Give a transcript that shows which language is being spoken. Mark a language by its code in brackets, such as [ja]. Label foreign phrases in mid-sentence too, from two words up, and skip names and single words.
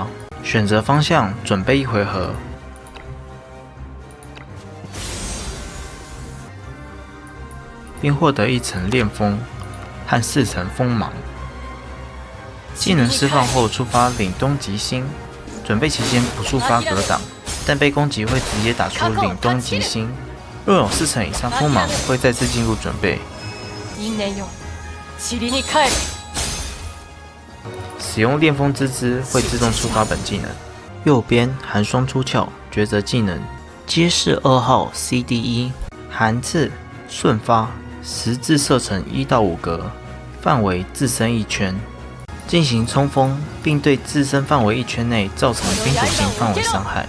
[zh] 选择方向，准备1回合，并获得1层炼风和4层锋芒。技能释放后触发凛冬极星，准备期间不触发格挡，但被攻击会直接打出凛冬极星。若有4层以上锋芒，会再次进入准备。 [ja] 因縁よ、塵に帰る。 [zh] 使用烈风之姿会自动触发本技能。右边寒霜出鞘，抉择技能，皆是2号 CD1， 寒刺瞬发，十字射程1到5格，范围自身1圈，进行冲锋，并对自身范围1圈内造成冰属性范围伤害。